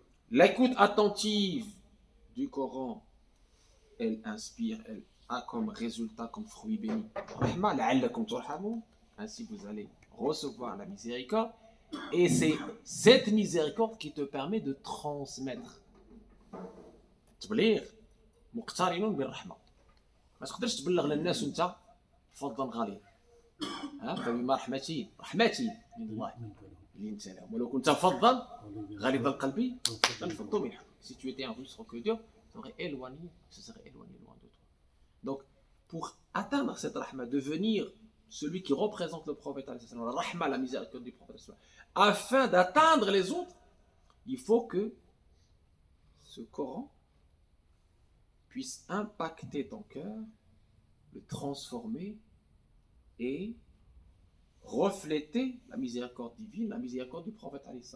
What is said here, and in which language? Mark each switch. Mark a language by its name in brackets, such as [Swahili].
[French] L'écoute attentive du Coran, elle inspire, elle a comme résultat, comme fruit béni, rahma, [Arabic] la'allakum turhamun. [French] Ainsi vous allez recevoir la miséricorde. Et c'est cette miséricorde qui te permet de transmettre. [Arabic] تبليغ مقترن بالرحمه. ما تقدرش تبلغ للناس وانت فظا غليظ. فبما رحمتي من الله لنت لهم ولو كنت فظا غليظ القلب لانفضوا من حولك. [French] Si tu étais un russe roquedeur, tu serais éloigné loin de toi. Donc, pour atteindre cette rahma, devenir celui qui représente le prophète, la rahma, la miséricorde du prophète, afin d'atteindre les autres, il faut que ce Coran puisse impacter ton cœur, le transformer et refléter la miséricorde divine, la miséricorde du prophète.